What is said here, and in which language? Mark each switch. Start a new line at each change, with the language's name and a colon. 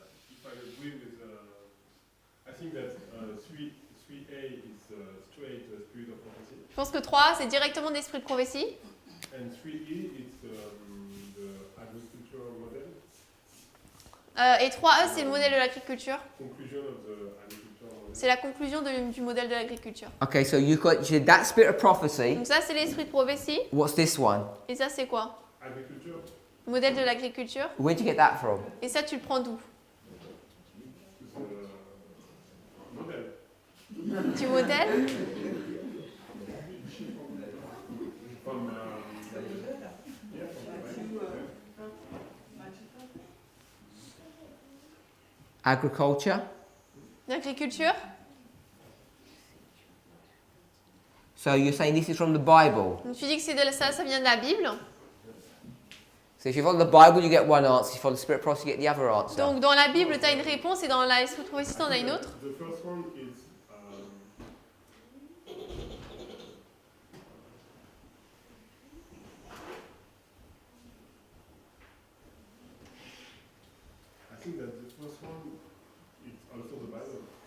English: If I agree with, I think that 3A is straight Spirit of Prophecy,
French: Je pense que 3, c'est directement de l'esprit de prophétie.
English: and 3E is the agricultural model,
French: Et 3E, c'est le modèle de l'agriculture.
English: conclusion of the agricultural model.
French: C'est la conclusion du modèle de l'agriculture.
English: Okay, so you said that Spirit of Prophecy.
French: Donc ça, c'est l'esprit de prophétie.
English: What's this one?
French: Et ça, c'est quoi?
English: Agriculture,
French: Modèle de l'agriculture.
English: Where'd you get that from?
French: Et ça, tu le prends d'où? Modèle. Tu modèles?
English: From,
French: Agriculture. L'agriculture.
English: So you're saying this is from the Bible.
French: Donc tu dis que c'est de ça vient de la Bible.
English: So if you follow the Bible, you get one answer. If you follow the Spirit of prophecy, you get the other answer.
French: Donc dans la Bible, tu as une réponse et dans l'esprit de prophétie, tu en as une autre.
English: the first one is I think that the first one is also the Bible.